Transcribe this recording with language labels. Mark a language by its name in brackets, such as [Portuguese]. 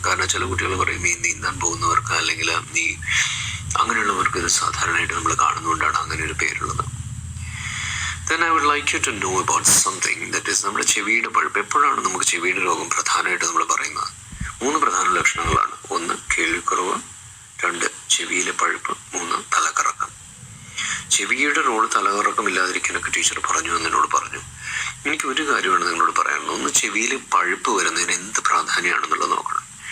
[Malayalam] കാരണം ചില കുട്ടികൾ പറയും ഈ നീന്താൻ പോകുന്നവർക്ക് അല്ലെങ്കിൽ അങ്ങനെയുള്ളവർക്ക് ഇത് സാധാരണയായിട്ട് നമ്മൾ കാണുന്നതുകൊണ്ടാണ് അങ്ങനെ ഒരു പേരുള്ളത്. [English] Then I would like you to know about something that is [Malayalam] നമ്മുടെ ചെവിയുടെ പഴുപ്പ്. എപ്പോഴാണ് നമുക്ക് ചെവിയുടെ രോഗം പ്രധാനമായിട്ട് നമ്മൾ പറയുന്നത്? 3 പ്രധാന ലക്ഷണങ്ങളാണ്. 1 കേൾവിക്കുറവ്, 2 ചെവിയിലെ പഴുപ്പ്, 3 തലകറക്കം. ചെവിയുടെ റോള് തലകറക്കം ഇല്ലാതിരിക്കാനൊക്കെ ടീച്ചർ പറഞ്ഞു എന്നോട് പറഞ്ഞു. എനിക്ക് ഒരു കാര്യമാണ് നിങ്ങളോട് പറയാനുള്ളത്. 1, ചെവിയിൽ പഴുപ്പ് വരുന്നതിന് എന്ത് പ്രാധാന്യമാണെന്നുള്ളത് നോക്കണം.